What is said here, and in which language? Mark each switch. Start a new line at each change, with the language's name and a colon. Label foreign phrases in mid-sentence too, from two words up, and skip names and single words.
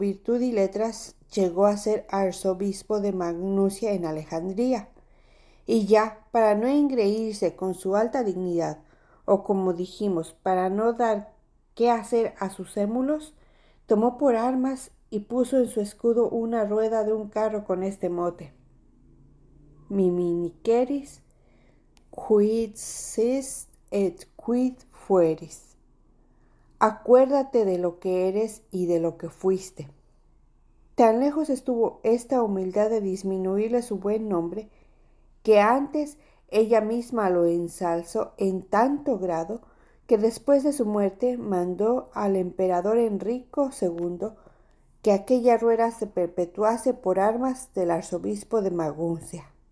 Spanish: virtud y letras llegó a ser arzobispo de Magnusia en Alejandría, y ya para no engreírse con su alta dignidad, o como dijimos, para no dar qué hacer a sus émulos, tomó por armas y puso en su escudo una rueda de un carro con este mote:
Latin: Miminiqueris, quid sis et quid fueris.
Spanish: Acuérdate de lo que eres y de lo que fuiste. Tan lejos estuvo esta humildad de disminuirle su buen nombre, que antes ella misma lo ensalzó en tanto grado que después de su muerte mandó al emperador Enrico II que aquella rueda se perpetuase por armas del arzobispo de Maguncia.